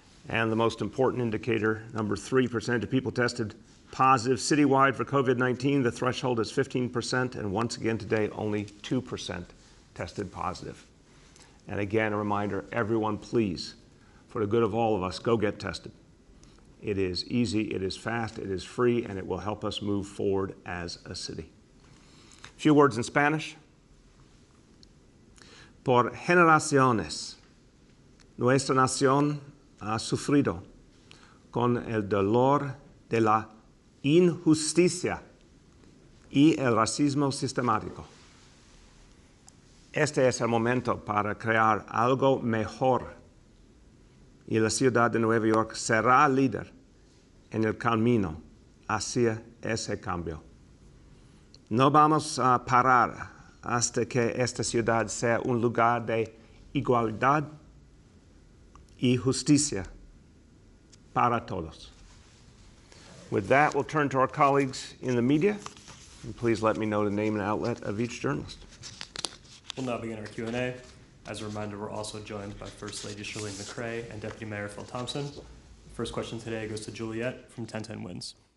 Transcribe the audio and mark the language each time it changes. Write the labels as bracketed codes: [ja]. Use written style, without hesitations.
[en] And the most important indicator, number 3, percentage of people tested positive citywide for COVID-19, the threshold is 15%, and once again today, only 2% tested positive. And again, a reminder, everyone please, for the good of all of us, go get tested. It is easy, it is fast, it is free, and it will help us move forward as a city. A few words in Spanish. [es] Por generaciones, nuestra nación ha sufrido con el dolor de la injusticia y el racismo sistemático. Este es el momento para crear algo mejor, y la ciudad de Nueva York será líder en el camino hacia ese cambio. No vamos a parar hasta que esta ciudad sea un lugar de igualdad y justicia para todos. [en] With that, we'll turn to our colleagues in the media. And please let me know the name and outlet of each journalist. We'll now begin our Q&A. As a reminder, we're also joined by First Lady Shirlene McCray and Deputy Mayor Phil Thompson. The first question today goes to Juliet from 1010 Wins.